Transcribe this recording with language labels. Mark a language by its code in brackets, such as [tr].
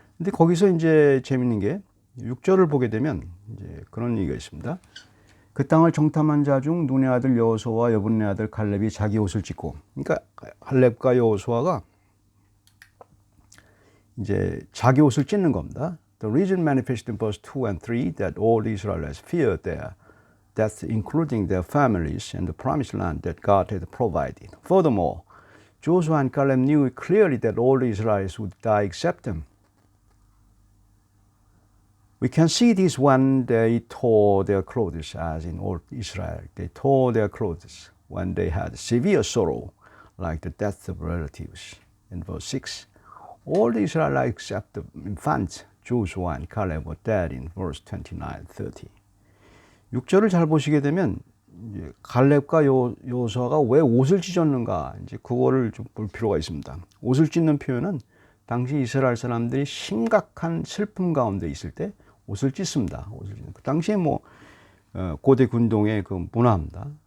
[ko] 근데 거기서 이제 재밌는 게 6절을 보게 되면 이제 그런 얘기가 있습니다. 그 땅을 정탐한 자 중 눈의 아들 여호수아와 여분의 아들 갈렙이 자기 옷을 찢고, 그러니까 갈렙과 여호수아가 이제 자기 옷을 찢는 겁니다. [en] The reason manifested in verse 2 and 3 that all the Israelites feared their death, including their families and the promised land that God had provided. Furthermore, Joshua and Caleb knew clearly that all the Israelites would die except them. We can see this when they tore their clothes, as in old Israel. They tore their clothes when they had severe sorrow, like the death of relatives. In verse 6, all the Israelites except the infants, Joshua and Caleb, were dead in verse 29, 30. [ko] 6절을 잘 보시게 되면 이제 갈렙과 여호수아가 왜 옷을 찢었는가, 이제 그거를 좀 볼 필요가 있습니다. 옷을 찢는 표현은 당시 이스라엘 사람들이 심각한 슬픔 가운데 있을 때 옷을 찢습니다. 옷을 찢는. 그 당시에 뭐 고대 군동의 그 문화입니다.